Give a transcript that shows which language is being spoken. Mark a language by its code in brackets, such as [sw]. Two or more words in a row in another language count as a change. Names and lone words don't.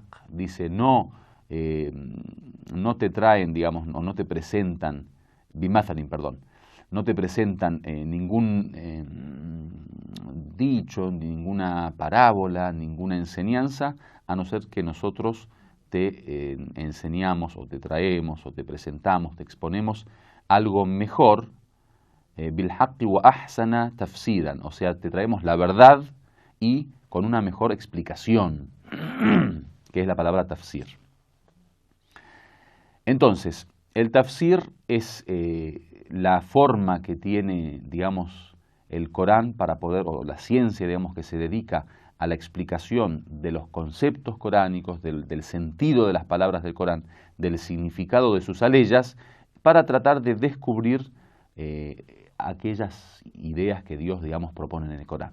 [es] Dice, no te traen, digamos, o no te presentan, bimathalin, perdón, no te presentan ningún dicho, ninguna parábola, ninguna enseñanza, a no ser que nosotros te enseñamos o te traemos o te presentamos, te exponemos algo mejor, [ar] بالحق وأحسن تفسيرا, [es] o sea, te traemos la verdad y con una mejor explicación, que es la palabra tafsir. Entonces, el tafsir es la forma que tiene, digamos, el Corán para poder, o la ciencia, digamos, que se dedica a la explicación de los conceptos coránicos, del sentido de las palabras del Corán, del significado de sus aleyas, para tratar de descubrir aquellas ideas que Dios, digamos, propone en el Corán.